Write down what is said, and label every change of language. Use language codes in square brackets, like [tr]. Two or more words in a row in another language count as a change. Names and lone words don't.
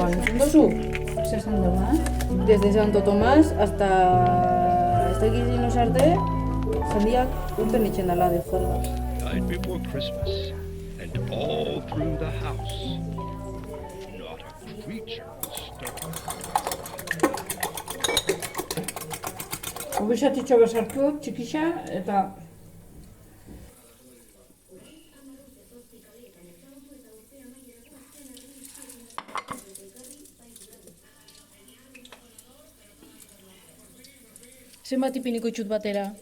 [eu] entzun duzu? Zer zen dugu, [es] Desde Santo Tomás hasta [eu] ez dakit inoz arte, jendiak urten itxen dala [es] de juerga. [en] Night before Christmas, and all through the house, not a creature was stirring. [eu] Ubizatitxo bezartu, txikixa, eta Zenbat ipiniko itxut batera?